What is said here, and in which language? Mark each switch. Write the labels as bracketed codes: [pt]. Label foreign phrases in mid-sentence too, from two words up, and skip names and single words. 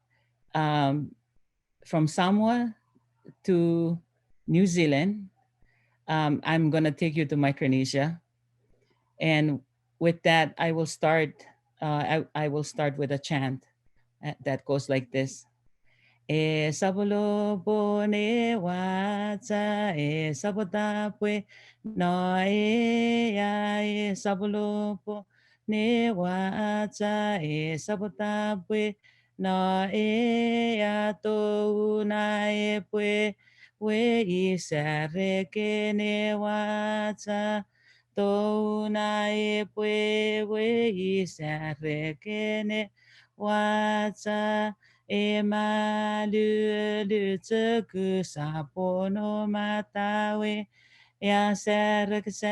[en] From Samoa to New Zealand, I'm going to take you to Micronesia. And with that, I will start with a chant that goes like this. [chk] E sabolo bone wata e sabotapwe no ya e sabolo bone wata e sabotapwe no ya to na e pwe we I sareke ne wata to na e pwe we I sareke ne wata e malu te ku sapono matawe ya serak